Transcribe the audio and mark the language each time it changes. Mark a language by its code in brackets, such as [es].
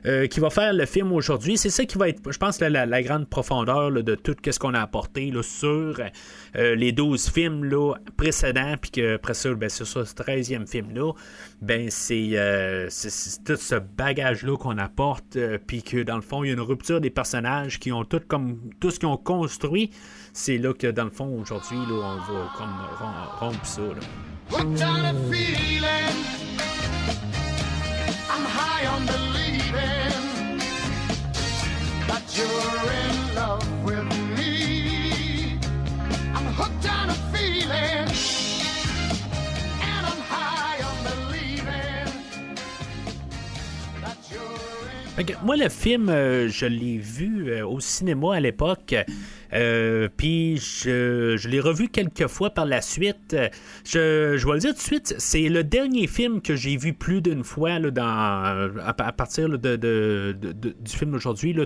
[fr] qui va faire le film aujourd'hui, c'est ça qui va être, je pense, la grande profondeur là, de tout ce qu'on a apporté là, sur les 12 films là, précédents, puis qu'après ça, c'est ce 13e film-là, c'est tout ce bagage-là qu'on apporte, puis que dans le fond, il y a une rupture des personnages qui ont tout ce qu'ils ont construit. C'est là que dans le fond, aujourd'hui, là, on va comme rompre ça. [en] Là. What kind of feeling? I'm high on believing that you're in love with me. I'm hooked on a feeling, and I'm high on believing that you're in. [fr] Moi, le film, je l'ai vu au cinéma à l'époque. Puis je l'ai revu quelques fois par la suite. Je vais le dire tout de suite, c'est le dernier film que j'ai vu plus d'une fois là, à partir là, du film d'aujourd'hui. Là.